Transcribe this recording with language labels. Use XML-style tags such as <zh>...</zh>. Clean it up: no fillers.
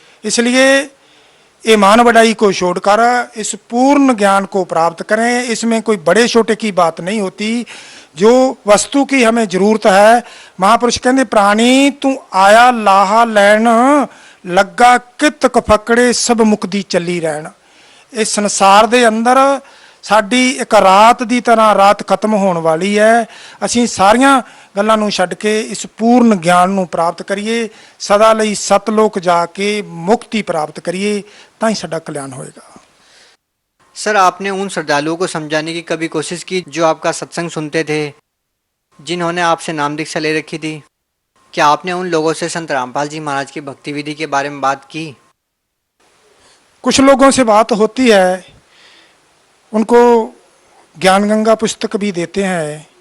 <hi>इसलिए ये मान वडाई को छोड़कर इस पूर्ण ज्ञान को प्राप्त करें। इसमें कोई बड़े छोटे की बात नहीं होती। जो वस्तु की हमें जरूरत है, महापुरुष कहते प्राणी तू आया लाहा लैन, लग्गा कित कफकड़े सब मुक्ति चली रहन। इस संसार</hi> <pa>ਦੇ ਅੰਦਰ ਸਾਡੀ ਇੱਕ ਰਾਤ ਦੀ ਤਰ੍ਹਾਂ ਰਾਤ ਖਤਮ ਹੋਣ ਵਾਲੀ ਹੈ। ਅਸੀਂ ਸਾਰੀਆਂ ਗੱਲਾਂ ਨੂੰ ਛੱਡ ਕੇ ਇਸ ਪੂਰਨ ਗਿਆਨ ਨੂੰ ਪ੍ਰਾਪਤ ਕਰੀਏ, ਸਦਾ ਲਈ ਸਤਲੋਕ ਜਾ ਕੇ ਮੁਕਤੀ ਪ੍ਰਾप्त ਕਰੀਏ, ਤਾਂ ਹੀ ਸਾਡਾ ਕਲਿਆਣ ਹੋਏਗਾ।</pa> <hi>सर आपने उन श्रद्धालुओं को समझाने की कभी कोशिश की जो आपका सत्संग सुनते थे, जिन्होंने आपसे नाम दीक्षा ले रखी थी? क्या आपने उन लोगों से संत रामपाल जी महाराज की भक्ति विधि के बारे में बात की? कुछ लोगों से बात होती है, उनको ज्ञान गंगा पुस्तक भी देते हैं।</hi>